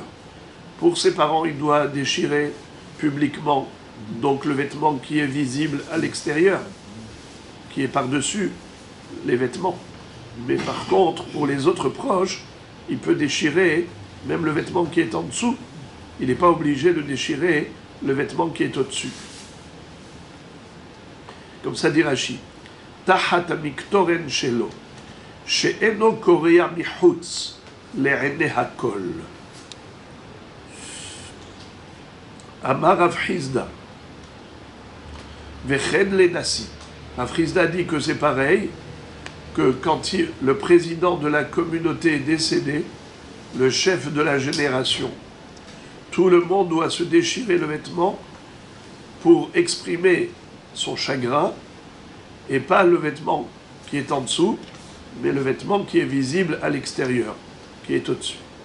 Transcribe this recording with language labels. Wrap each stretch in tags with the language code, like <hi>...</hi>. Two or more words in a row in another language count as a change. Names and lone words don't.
<fr>Pour ses parents, il doit déchirer publiquement, donc le vêtement qui est visible à l'extérieur, qui est par-dessus les vêtements. Mais par contre, pour les autres proches, il peut déchirer même le vêtement qui est en dessous. Il n'est pas obligé de déchirer le vêtement qui est au-dessus. Comme ça dit Rashi.</fr> <he>תחת העליון שלו, שאינו קורע מבחוץ, לעיני הכל. אמר רב חסדא, וכן לנשיא.</he> <fr>Rav Chizda dit que c'est pareil, que quand le président de la communauté est décédé, le chef de la génération, tout le monde doit se déchirer le vêtement pour exprimer son chagrin, et pas le vêtement qui est en dessous, mais le vêtement qui est visible à l'extérieur, qui est au-dessus.</fr>